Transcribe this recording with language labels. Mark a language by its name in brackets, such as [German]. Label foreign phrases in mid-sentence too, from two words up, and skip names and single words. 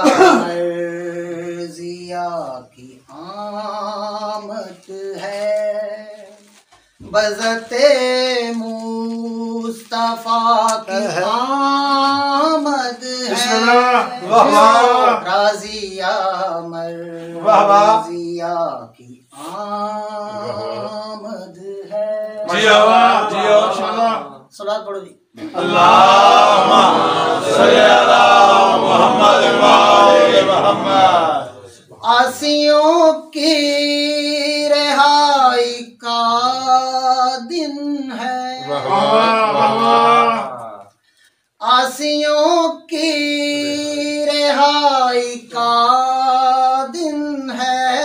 [Urdu] مرضیہ کی آمد ہے، بذات مصطفیٰ کی آمد ہے، راضیہ مرضیہ کی آمد ہے. جیو جیو صلات پڑھو جی. [Arabic] اللهم صل على محمد و آل محمد. [Urdu] عاصیوں کی رہائی کا دن ہے، عاصیوں کی رہائی کا دن ہے,